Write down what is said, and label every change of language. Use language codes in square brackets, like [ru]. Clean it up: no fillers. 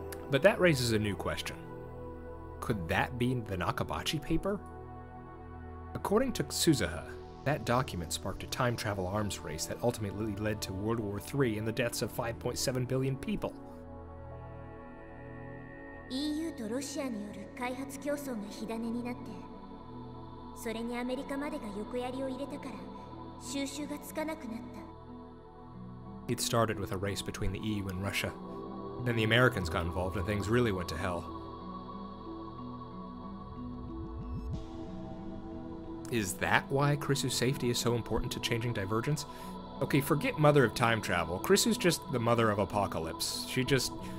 [en] But that raises a new question. Could that be the Nakabachi paper? According to Suzuha, that document sparked a time travel arms race that ultimately led to World War III and the deaths of 5.7 billion people. [ja] EU とロシアによる開発競争が火種になって、それにアメリカまでが横やりを入れたから収拾がつかなくなった。 [en] It started with a race between the EU and Russia. Then the Americans got involved and things really went to hell. Is that why Krisu's safety is so important to changing Divergence? Okay, forget Mother of Time Travel. Krisu's just the mother of apocalypse. She just...